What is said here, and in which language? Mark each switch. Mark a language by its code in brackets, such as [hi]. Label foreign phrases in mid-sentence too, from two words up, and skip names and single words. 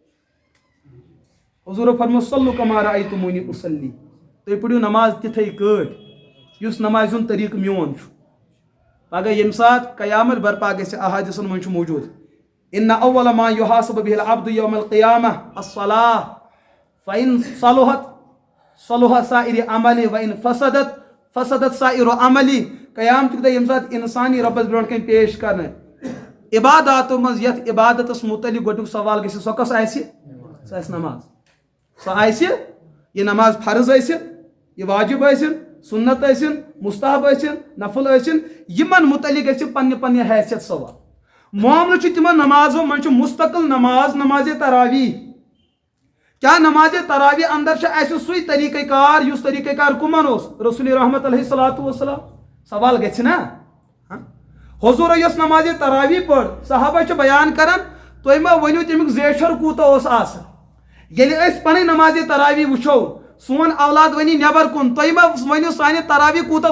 [ks] حضوٗرو فرمو [ar] صلوا کما رأیتمونی اصلی [ks] تُہۍ پٔرِو نماز تِتھٕے کٲٹھۍ یُس نمازِ ہُنٛد طریقہٕ میون چھُ پگہہ ییٚمہِ ساتہٕ قیامت برپا گژھِ احادیثن منٛز چھُ موجوٗد [ar] ان اول ما يحاسب به العبد يوم القيامة الصلاة فإن صلحت صلح سائر عملي وإن فسدت فسدت سائر عملي [ks] قیامتُک دۄہ ییٚمہِ ساتہٕ انسانی رۄبس برونٛٹھ کَنۍ پیش کرنہٕ عباداتو منٛز یتھ عبادتس متعلق گۄڈنیُک سوال گژھِ سۄ کۄس آسہِ سۄ آسہِ نماز سۄ آسہِ یہِ نماز فرض ٲسِن یہِ واجب ٲسِن سنت ٲسِن مستحب ٲسِن نفل ٲسِن یِمن متعلق گژھِ پننہِ حیثیت سوال معاملہٕ چھُ تِمن نمازو منٛز چھُ مستقل نماز نمازِ تراویح کیا نمازِ تراویح اندر چھُ اَسہِ سُے طریقہ کار یُس طریقہ کار کُمن اوس رسول رحمت [ar] علیہ صلاتُ وسلام [ks] سوال گژھِ نا حضوٗرو یۄس نمازِ تراویح پٔر صحابہ چھِ بیان کران تُہۍ ما ؤنِو تمیُک زیچھر کوٗتاہ اوس آسان ییٚلہِ أسۍ پنٕنۍ نمازِ تراویح وٕچھو سون اولاد ؤنی نٮ۪بر کُن تُہۍ ما ؤنِو سانہِ تراویح کوٗتاہ